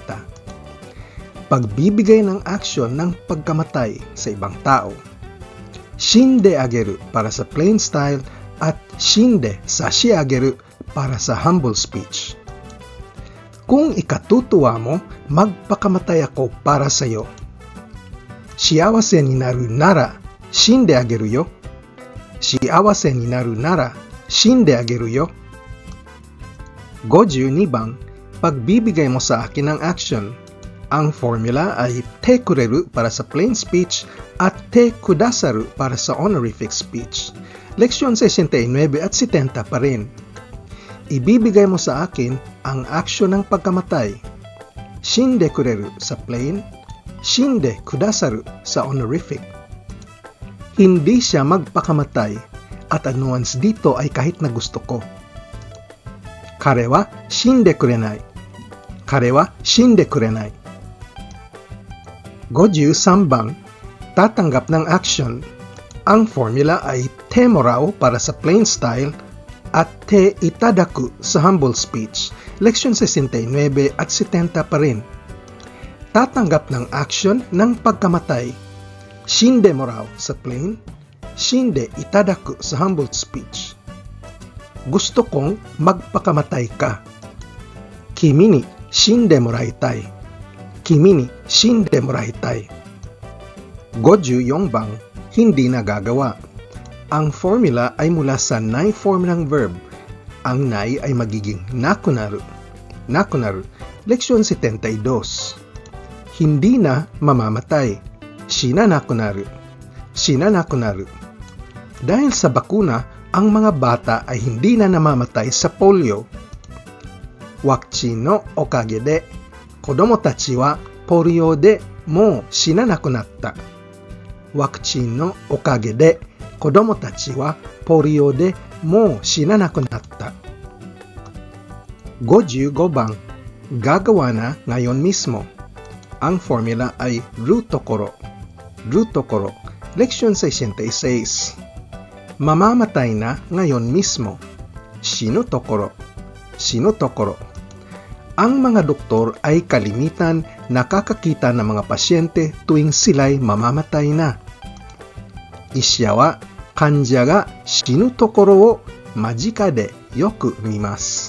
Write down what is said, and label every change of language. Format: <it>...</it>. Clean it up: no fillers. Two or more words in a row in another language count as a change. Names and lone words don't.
<tl>Pagbibigay ng action ng pagkamatay sa ibang tao.</tl> <ja>死んであげる</ja> <tl>para sa plain style at</tl> <ja>死んで差し上げる</ja> <tl>para sa humble speech. Kung ikatutuwa mo, magpakamatay ako para sa iyo.</tl> <ja>幸せになるなら、死んであげるよ. 幸せになるなら, 死んであげるよ. 五十二番,</ja> <tl>pagbibigay mo sa akin ng action. Ang formula ay</tl> <ja>てくれる</ja> <tl>para sa plain speech at</tl> <ja>てくださる</ja> <tl>para sa honorific speech. Leksyon 69 at 70 pa rin. Ibibigay mo sa akin ang aksyon ng pagkamatay.</tl> <ja>死んでくれる</ja> <tl>sa plain,</tl> <ja>死んでくださる</ja> <tl>sa honorific. Hindi siya magpakamatay at ang nuance dito ay kahit na gusto ko.</tl> <ja>彼は死んでくれない. 彼は死んでくれない. 五十三番,</ja> <tl>tatanggap ng action. Ang formula ay</tl> <ja>てもらおう</ja> <tl>para sa plain style at</tl> <ja>ていただく</ja> <tl>sa humble speech. Leksyon 69 at 70 pa rin. Tatanggap ng action ng pagkamatay.</tl> <ja>死んでもらおう</ja> <tl>sa plain,</tl> <ja>死んでいただく</ja> <tl>sa humble speech. Gusto kong magpakamatay ka.</tl> <ja>君に死んでもらいたい. 君に死んでもらいたい. 五十四番,</ja> <tl>hindi nagagawa. Ang formula ay mula sa nai form ng verb. Ang nai ay magiging nakunaru. Nakunaru, leksyon 72. Hindi na mamamatay.</tl> <ja>死ななくなる。死ななくなる.</ja> <tl>Dahil sa bakuna, ang mga bata ay hindi na namamatay sa polio.</tl> <ja>ワクチンのおかげで, 子供たちはポリオでもう死ななくなった. ワクチンのおかげで, 子供たちはポリオでもう死ななくなった.</ja> <tl>55 bang, gagawa na ngayon mismo. Ang formula ay</tl> <ja>るところ. るところ,</ja> <tl>leksyon 66. Mamamatay na ngayon mismo.</tl> <ja>死ぬところ。死ぬところ.</ja> <tl>Ang mga doktor ay kalimitan nakakakita ng mga pasyente tuwing sila'y mamamatay na.</tl> <ja>医者は患者が死ぬところを間近でよく見ます.</ja>